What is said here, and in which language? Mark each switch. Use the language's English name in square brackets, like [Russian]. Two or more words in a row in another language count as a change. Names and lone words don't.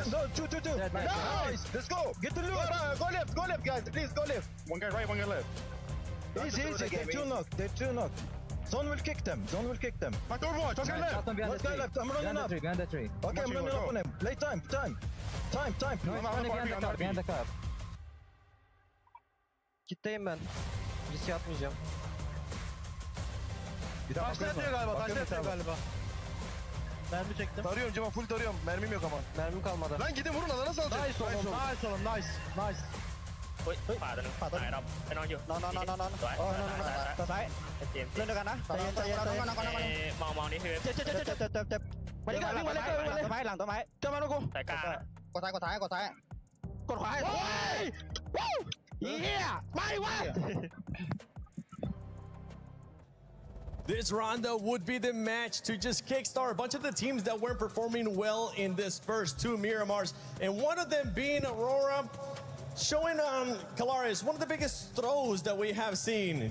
[English] No, 2. Nice. Let's go. Get the loot. Go left, guys. Please, go left. One guy right, one guy left. Easy. They're 2 knocked. Zone will kick them. Mark Overwatch, let's go left. Let's go left. I'm running up. Behind the tree. Okay, I'm running up on him. Play time. Behind the cup. [Turkish] Kitleyim ben. Riske atmayacağım. Taşla yatıyor galiba. Mermi çektim. Tarıyorum Cemal, full tarıyorum. Mermim yok ama. Mermim kalmadı. Lan gidin vurun, alana salacak. Nice oğlum, nice. [Thai] เฮ้ยขวาตัวนึงขวาตัวนึงไปนอนอยู่นอนสวยตัวซ้ายเจ็บเล่นด้วยกันนะใจเย็นมองนี่คือเจ็บมาดิกันวิ่งมาเลยต้นไม้หลังต้นไม้เจ้ามาลูกกูสายกลางกดซ้ายกดขวาโอ้ยเฮียไม่วะ [English] This rondo would be the match to just kickstart a bunch of the teams that weren't performing well in this first two Miramars, and one of them being Aurora, showing on Kalaris one of the biggest throws that we have seen.